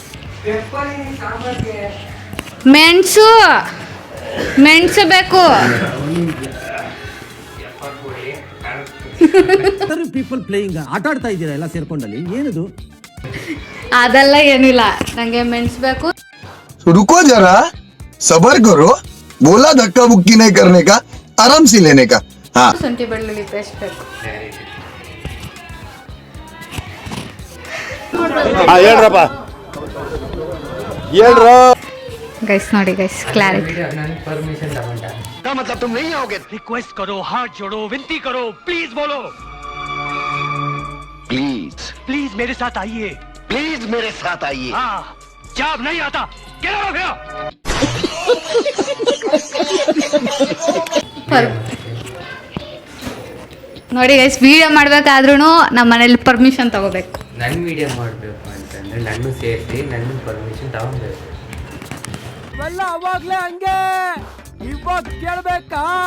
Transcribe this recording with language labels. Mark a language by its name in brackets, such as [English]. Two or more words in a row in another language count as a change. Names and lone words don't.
[Kannada] ಮೆಣಸು ಬೇಕು. [English] people playing [Kannada] ಆಟ ಆಡ್ತಾ ಇದ್ದೀರಾ ಎಲ್ಲ ಸೇರ್ಕೊಂಡಲ್ಲಿ, ಏನದು? ಅದೆಲ್ಲ ಏನಿಲ್ಲ, ನಂಗೆ ಮೆಣಸು ಬೇಕು. [Hindi] रुको जरा, सबर करो, बोला धक्का बुक्की नहीं करने का, आराम से लेने का. हाँ, [Kannada] ಶುಂಠಿ ಬೆಳ್ಳುಳ್ಳಿ ಪೇಸ್ಟ್ ಬೇಕು. ಗೈಸ್ ನೋಡಿ ಗೈಸ್, ಕ್ಲಾರಿಟಿ. [Hindi] मतलब तुम नहीं आओगे? रिक्वेस्ट करो, हाथ जोड़ो, विनती करो, प्लीज बोलो. प्लीज मेरे साथ आइए. प्लीज मेरे साथ आइए. हाँ, जब नहीं आता क्या हो गया? [Kannada] ನೋಡಿ ಗೈಸ್, ವಿಡಿಯೋ ಮಾಡ್ಬೇಕಾದ್ರೂ ನಮ್ಮ ಮನೇಲಿ ಪರ್ಮಿಷನ್ ತಗೋಬೇಕು. ನನ್ನ ವಿಡಿಯೋ ಮಾಡಬೇಕು ಅಂತಂದ್ರೆ ನನ್ನ ಸೇರಿಸಿ ನನ್ನ ಪರ್ಮಿಷನ್ ತಗೊಬೇಕು. ಎಲ್ಲ ಅವಾಗ್ಲೇ ಹಂಗೆ, ಇವಾಗ ಕೇಳ್ಬೇಕಾ?